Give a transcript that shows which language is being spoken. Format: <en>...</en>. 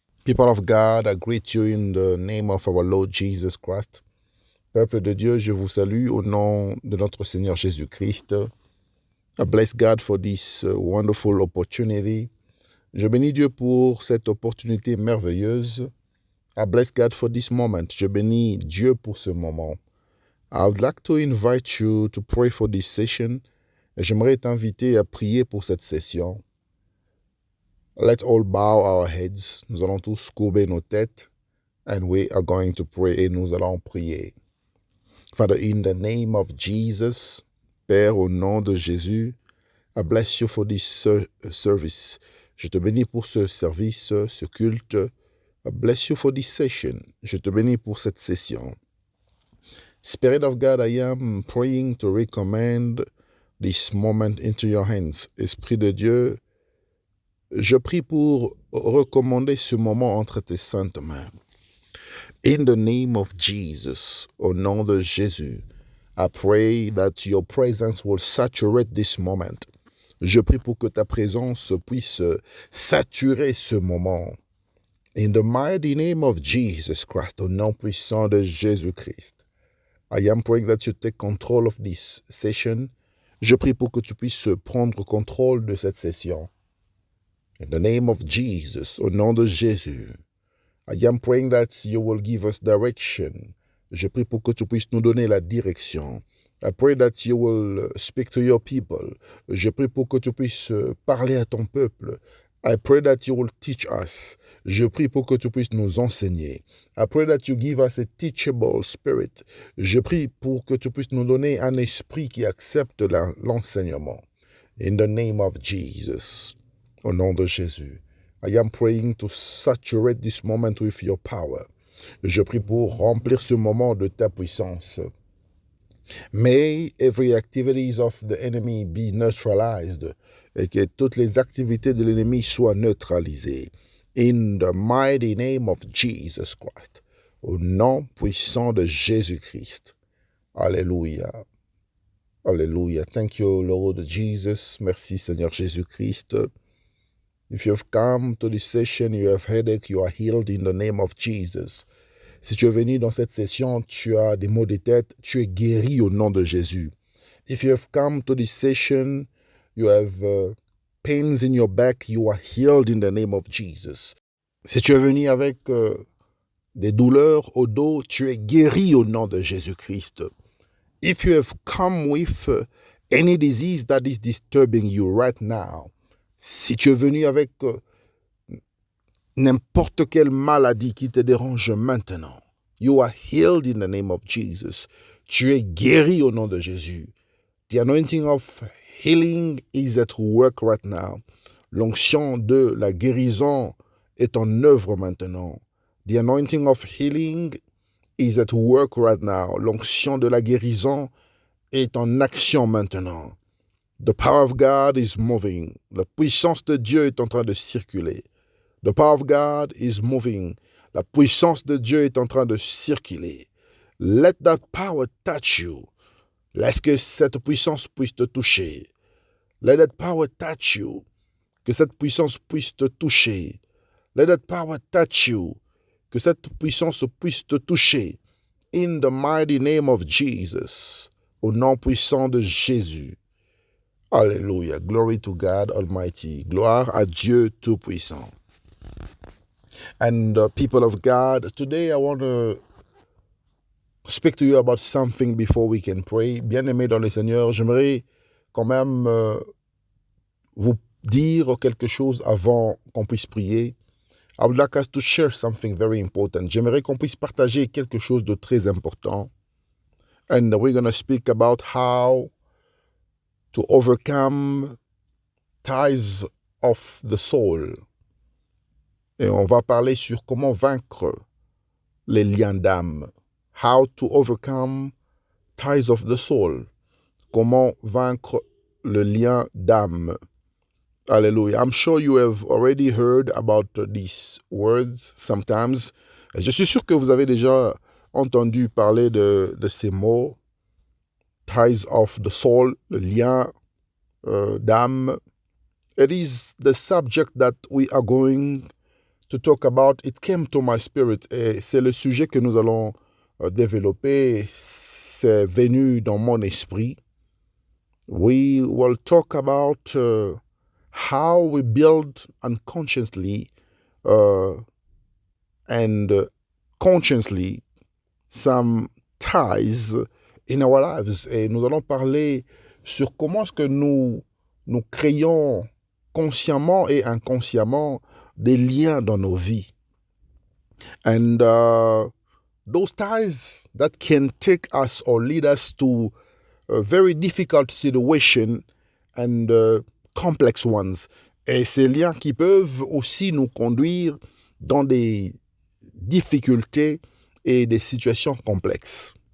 <en>People of God, I greet you in the name of our Lord Jesus Christ.</en> <fr>Peuple de Dieu, je vous salue au nom de notre Seigneur Jésus-Christ.</fr> <en>I bless God for this wonderful opportunity.</en> <fr>Je bénis Dieu pour cette opportunité merveilleuse.</fr> <en>I bless God for this moment.</en> <fr>Je bénis Dieu pour ce moment.</fr> <en>I would like to invite you to pray for this session.</en> <fr>J'aimerais t'inviter à prier pour cette session.</fr> <en>Let's all bow our heads.</en> <fr>Nous allons tous courber nos têtes.</fr> <en>And we are going to pray.</en> <fr>Et nous allons prier.</fr> <en>Father, in the name of Jesus,</en> <fr>Père, au nom de Jésus,</fr> <en>I bless you for this service.</en> <fr>Je te bénis pour ce service, ce culte.</fr> <en>I bless you for this session.</en> <fr>Je te bénis pour cette session.</fr> <en>Spirit of God, I am praying to recommend this moment into your hands.</en> <fr>Esprit de Dieu, je prie pour recommander ce moment entre tes saintes mains.</fr> <en>In the name of Jesus,</en> <fr>au nom de Jésus,</fr> <en>I pray that your presence will saturate this moment.</en> <fr>Je prie pour que ta présence puisse saturer ce moment.</fr> <en>In the mighty name of Jesus Christ,</en> <fr>au nom puissant de Jésus-Christ,</fr> <en>I am praying that you take control of this session.</en> <fr>Je prie pour que tu puisses prendre contrôle de cette session.</fr> <en>In the name of Jesus,</en> <fr>au nom de Jésus,</fr> <en>I am praying that you will give us direction.</en> <fr>Je prie pour que tu puisses nous donner la direction.</fr> <en>I pray that you will speak to your people.</en> <fr>Je prie pour que tu puisses parler à ton peuple.</fr> <en>I pray that you will teach us.</en> <fr>Je prie pour que tu puisses nous enseigner.</fr> <en>I pray that you give us a teachable spirit.</en> <fr>Je prie pour que tu puisses nous donner un esprit qui accepte l'enseignement.</fr> <en>In the name of Jesus.</en> <fr>Au nom de Jésus.</fr> <en>I am praying to saturate this moment with your power.</en> <fr>Je prie pour remplir ce moment de ta puissance.</fr> <en>May every activities of the enemy be neutralized</en> <fr>et que toutes les activités de l'ennemi soient neutralisées.</fr> <en>In the mighty name of Jesus Christ.</en> <fr>Au nom puissant de Jésus-Christ.</fr> <en>Alléluia. Alléluia. Thank you, Lord Jesus.</en> <fr>Merci, Seigneur Jésus-Christ.</fr> <en>If you have come to this session, you have headache, you are healed in the name of Jesus.</en> <fr>Si tu es venu dans cette session, tu as des maux de tête, tu es guéri au nom de Jésus.</fr> <en>If you have come to this session, you have pains in your back, you are healed in the name of Jesus.</en> <fr>Si tu es venu avec des douleurs au dos, tu es guéri au nom de Jésus-Christ.</fr> <en>If you have come with any disease that is disturbing you right now,</en> <fr>si tu es venu avec n'importe quelle maladie qui te dérange maintenant,</fr> <en>you are healed in the name of Jesus.</en> <fr>Tu es guéri au nom de Jésus.</fr> <en>The anointing of healing is at work right now.</en> <fr>L'onction de la guérison est en œuvre maintenant.</fr> <en>The anointing of healing is at work right now.</en> <fr>L'onction de la guérison est en action maintenant.</fr> <en>The power of God is moving.</en> <fr>La puissance de Dieu est en train de circuler.</fr> <en>The power of God is moving.</en> <fr>La puissance de Dieu est en train de circuler.</fr> <en>Let that power touch you.</en> <fr>Laisse que cette puissance puisse te toucher.</fr> <en>Let that power touch you.</en> <fr>Que cette puissance puisse te toucher.</fr> <en>Let that power touch you.</en> <fr>Que cette puissance puisse te toucher.</fr> <en>In the mighty name of Jesus.</en> <fr>Au nom puissant de Jésus. Alléluia.</fr> <en>Glory to God Almighty.</en> <fr>Gloire à Dieu Tout-Puissant.</fr> <en>And people of God, today I want to speak to you about something before we can pray.</en> <fr>Bien-aimés dans le Seigneur, j'aimerais quand même vous dire quelque chose avant qu'on puisse prier.</fr> <en>I would like us to share something very important.</en> <fr>J'aimerais qu'on puisse partager quelque chose de très important.</fr> <en>And we're going to speak about how to overcome ties of the soul.</en> <fr>Et on va parler sur comment vaincre les liens d'âme.</fr> <en>How to overcome ties of the soul.</en> <fr>Comment vaincre le lien d'âme.</fr> <en>Hallelujah. I'm sure you have already heard about these words sometimes.</en> <fr>Je suis sûr que vous avez déjà entendu parler de ces mots.</fr> <en>Ties of the soul,</en> <fr>le lien d'âme.</fr> <en>It is the subject that we are going to talk about, it came to my spirit,</en> <fr>et c'est le sujet que nous allons développer, c'est venu dans mon esprit.</fr> <en>We will talk about how we build unconsciously and consciously some ties in our lives.</en> <fr>Et nous allons parler sur comment est-ce que nous créons consciemment et inconsciemment des liens dans nos vies.</fr> <en>And those ties that can take us or lead us to a very difficult situation and complex ones.</en> <fr>Et ces liens qui peuvent aussi nous conduire dans des difficultés et des situations complexes.</fr>